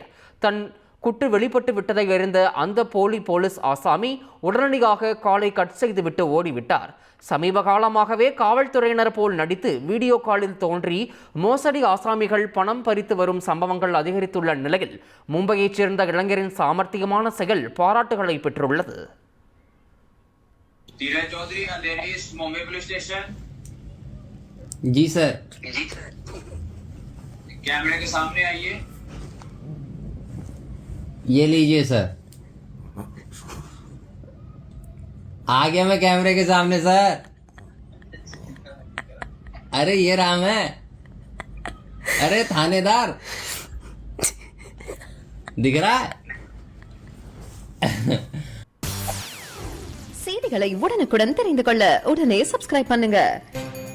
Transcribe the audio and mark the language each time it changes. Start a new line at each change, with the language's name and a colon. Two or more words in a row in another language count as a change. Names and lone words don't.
Tamil: தன் குட்டு வெளிப்பட்டு விட்டதை அறிந்த அந்த போலீஸ் ஆசாமி உடனடியாக காலை கட் செய்துவிட்டு ஓடிவிட்டார். சமீப காலமாகவே காவல்துறையினர் போல் நடித்து வீடியோ காலில் தோன்றி மோசடி ஆசாமிகள் பணம் பறித்து வரும் சம்பவங்கள் அதிகரித்துள்ள நிலையில் மும்பையைச் சேர்ந்த இளைஞரின் சாமர்த்தியமான செயல் பாராட்டுகளை பெற்றுள்ளது.
Hindi: जी सर, कैमरे के सामने आइए. ये लीजिए सर. आ गया मैं कैमरे के सामने सर. अरे ये राम है. अरे थानेदार दिख रहा है.
Tamil: செய்திகளை உடனுக்குடன் தெரிந்து கொள்ள உடனே சப்ஸ்கிரைப் பண்ணுங்க.